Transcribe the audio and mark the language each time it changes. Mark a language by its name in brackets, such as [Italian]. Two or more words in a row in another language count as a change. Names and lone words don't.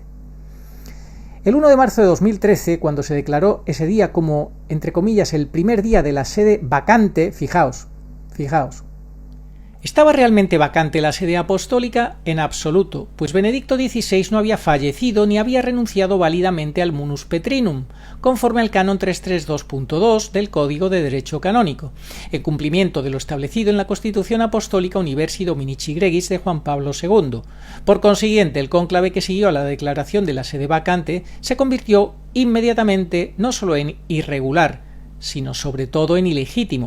[Spanish] El 1 de marzo de 2013, cuando se declaró ese día como, entre comillas, el primer día de la sede vacante, fijaos, ¿estaba realmente vacante la sede apostólica? En absoluto, pues Benedicto XVI no había fallecido ni había renunciado válidamente al [Latin] munus petrinum, [Spanish] conforme al canon 332.2 del Código de Derecho Canónico, en cumplimiento de lo establecido en la Constitución Apostólica Universi Dominici Gregis de Juan Pablo II. Por consiguiente, el cónclave que siguió a la declaración de la sede vacante se convirtió inmediatamente no solo en irregular, sino sobre todo en ilegítimo.